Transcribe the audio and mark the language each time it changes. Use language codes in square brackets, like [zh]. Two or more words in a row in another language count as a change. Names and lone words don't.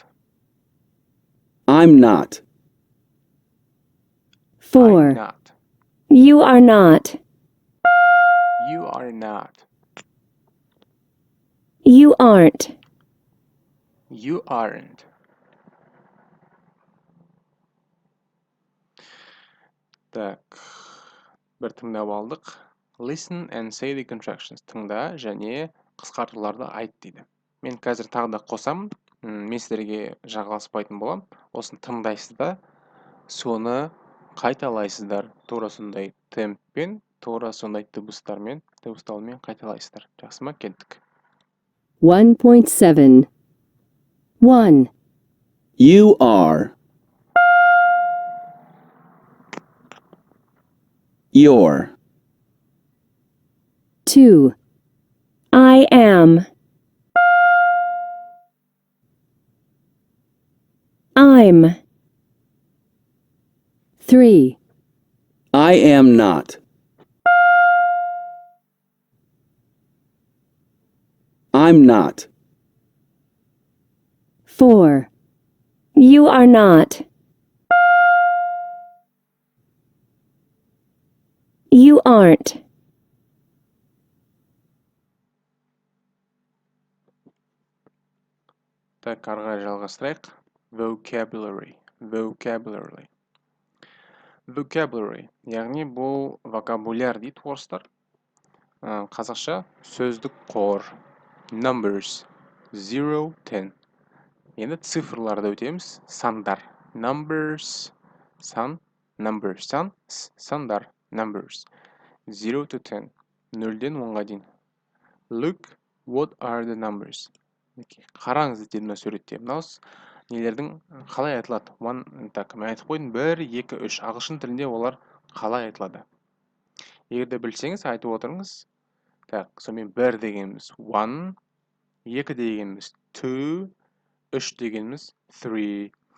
[en] I'm not. 4. I'm not. You are not. You are not. You aren't. You aren't. [kk] Так, бір тыңдап алдық. [en] Listen and say the contractions. [kk] Тыңда және қысқартуларды айт дейді. Мен қазір тағы да қосамын. Мен сіздерге жағаласпайтын болам. Осыны тыңдайсыздар, соны қайталайсыздар. Тура сондай темппен, тура сондай дыбыстармен қайталайсыздар. Жақсы ма? Кеттік. [en] 1.7. 1, You are. Your. 2. I am. I'm. 3. I am not. I'm not. 4. You are not. You aren't. [kk] Так, ары қарай жалғастырайық. [en] Vocabulary. Vocabulary. [kk] Яғни бұл вокабуляр дейді орыстар. Қазақша сөздік қор. Numbers. 0-10. Енді цифрларды өтеміз. Сандар. [en] Numbers. Сан. Numbers. [kk] Сандар. Numbers. 0-10. 0-ден 10-ға дейін. [en] Look, what are the numbers? [kk] Қараңыз деді мына суретте. Мынау нелердің қалай айтылады? Так, мен айтып қойдым. 1, 2, 3. Ағылшын тілінде олар қалай айтылады? Егер де білсеңіз, айтып отырыңыз. Так, сонымен 1 дегеніміз 1, 2 дегеніміз 2, 3 дегеніміз 3.